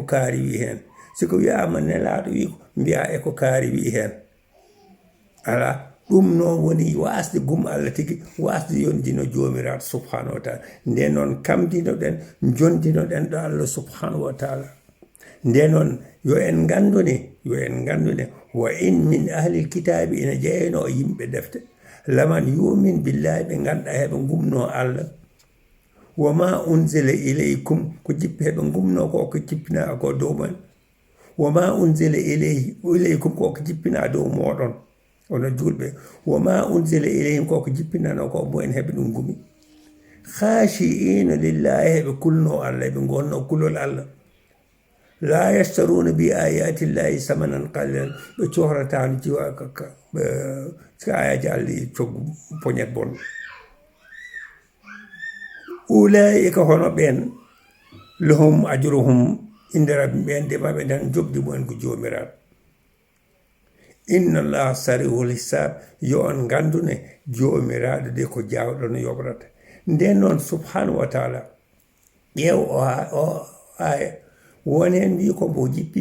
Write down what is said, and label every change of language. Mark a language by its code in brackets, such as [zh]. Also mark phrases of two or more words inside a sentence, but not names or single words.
[ff] kaari wi hen siko wiyama nelaaɗo wi ko mbiya eko kaari wi hen ala ɗum noon woni wasde gum Allah tigi wasde yondino jomiraɗo [ar] سبحانه وتعالى [ff] nde noon kamdinoɗen jondinoɗen ɗo Allah [ar] سبحانه وتعالى [ff] nde noon yo en gandune [ar] وإن من أهل الكتاب [ff] ina jeyno yimɓe defte laman [ar] يؤمن بالله [ff] ɓe ganduɗa heɓe gumno Allah [ar] وما أنزل إليكم [ff] ko jippi heɓe gumno ko jippina ko dow men [ar] وما أنزل إليكم [ff] ko jippina dow moɗon ono julɓe [ar] وما أنزل إليهم [ff] ko jippinano ko mo en heɓe ɗum gumi [ar] خاشعين لله [ff] heɓe kulno Allah heɓe gonno kulol Allah [ar] لا يشترون بآيات الله ثمنا قليلا [ff] ɓe cohratano jiwa ka ayaji Allah coggu poñet bon ulaika hono ɓen [ar] لهم أجرهم عند ربي [ff] ɓen de maɓe dan jobdi mumen ko jomiraɗo [ar] إن الله سريع الحساب [ff] yo on gandune jomiraɗo de ko jawɗo no yoɓrata nden noon [ar] سبحانه وتعالى [ff] ƴeew o aya won hen wi ko mbo jippi